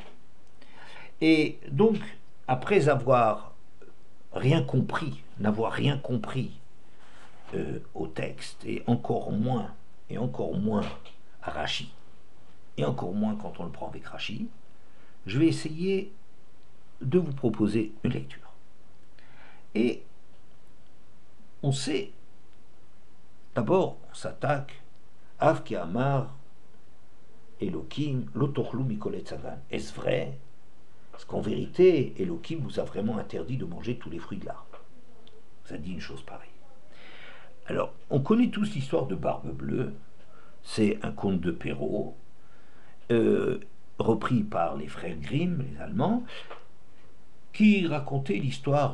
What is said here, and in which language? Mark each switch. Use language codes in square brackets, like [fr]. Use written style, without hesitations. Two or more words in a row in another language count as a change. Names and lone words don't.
[fr] Et donc, après avoir n'avoir rien compris au texte, et encore moins à Rachi, et encore moins quand on le prend avec Rachi, je vais essayer de vous proposer une lecture. Et on sait, d'abord, on s'attaque [he] אף כי אמר אלהים לא תאכלו מכל עץ הגן. [fr] Est-ce vrai? Parce qu'en vérité, Elohim vous a vraiment interdit de manger tous les fruits de l'arbre. Ça dit une chose pareille. Alors, on connaît tous l'histoire de Barbe Bleue. C'est un conte de Perrault, repris par les frères Grimm, les Allemands, qui racontait l'histoire